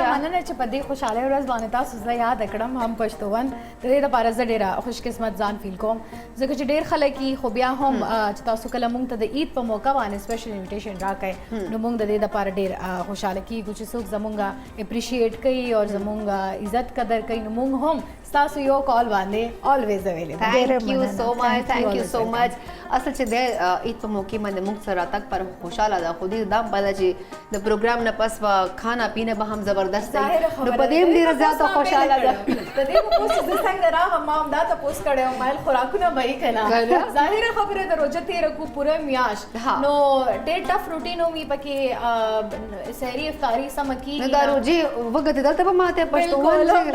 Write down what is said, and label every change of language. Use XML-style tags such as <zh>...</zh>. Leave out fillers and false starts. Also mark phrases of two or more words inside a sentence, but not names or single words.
<ps>ډېره مننه چې په دې خوشحاله ورځ باندې تاسو زه یاد کړم هم پښتون د دې لپاره زه ډېره خوش قسمت ځان فیل کوم ځکه چې ډېر خلک یي خو بیا هم چې تاسو کله موږ ته د عید په موقع باندې</ps> <en>special invitation</en> <ps>راکړئ نو موږ د دې لپاره ډېر خوشحاله کیږو چې څوک زمونږ اپریشیټ کوي او زمونږ عزت قدر کوي نو موږ هم ستاسو یو کال باندې</ps> <en>always available. Thank you so much. Thank you so much.</en> <ps>اصل چې د عید په موقع باندې موږ سره تک پر خوشاله ده خو دې دا پته چې د پروګرام نه پس</ps> <ur>کھانا پینا</ur> <ps>به هم زبردست دی نو په دې ډېره زیاته خوشاله ده د دې په پوسټ د څنګه راغم ما هم دا ته پوسټ کړو مایل خوراکونه به یې کنه ظاهره خبره د روزه تیر کو پوره میاشت نو ډېر</ps> <en>tough routine</en> <ps>وي پکې سحری افطاری سم کی نو دا روزه وګت دلته به ماته پښتون</ps>